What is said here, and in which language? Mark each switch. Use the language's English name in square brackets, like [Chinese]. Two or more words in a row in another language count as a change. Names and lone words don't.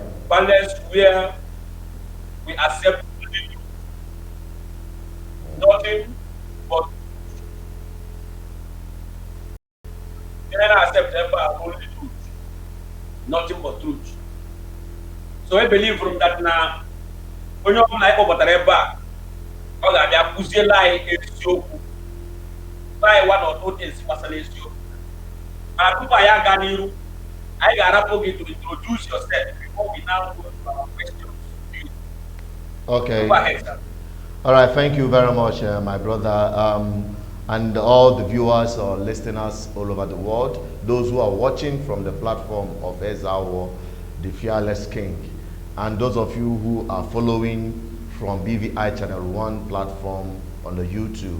[English] Balance where we accept nothing but then accept only truth, nothing but truth. So I believe from that now, when you like over the back, [Igbo] ọ ga-abịa kụziela anyị eziokwu anyị [English] one or two things [Igbo] gbasara eziokwu. Mana tupu anyị aga n'iru, anyị ga-arapụ gị [English] to introduce yourself before we now go to our questions. Okay. Go ahead, sir. All right. Thank you very much, my brother, and all the viewers or listeners all over the world. Those who are watching from the platform of Ezawo, the Fearless King, and those of you who are following from BVI Channel 1 platform on the YouTube.